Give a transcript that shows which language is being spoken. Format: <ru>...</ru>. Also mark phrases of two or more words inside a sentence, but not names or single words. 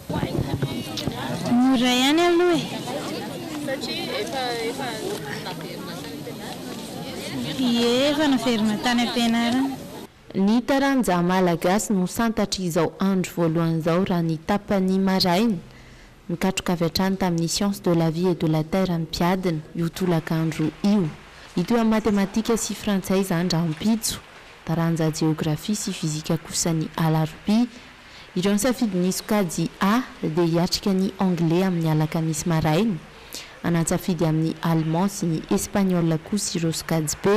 <mg>Mora ihany aloha efa naferina tany am-pianarana. Ny taranja malagasy no santatra izao andro voalohany izao raha ny tapany maraina. Mikatroka avy hatrany tamin'ny</mg> <fr>sciences de la vie et de la terre</fr> <mg>mpiadina io tolakandro io. Ito amin'ny matematika sy frantsay izany raha mpitso, taranja geografia sy fizika kosa ny alarobia. Ireo safidy ny sokajy A dia hiatrika ny anglais amin'ny alakamisy maraina. Anatsafidy amin'ny allemand sy ny espagnol kosa ireo sokajy B.</mg>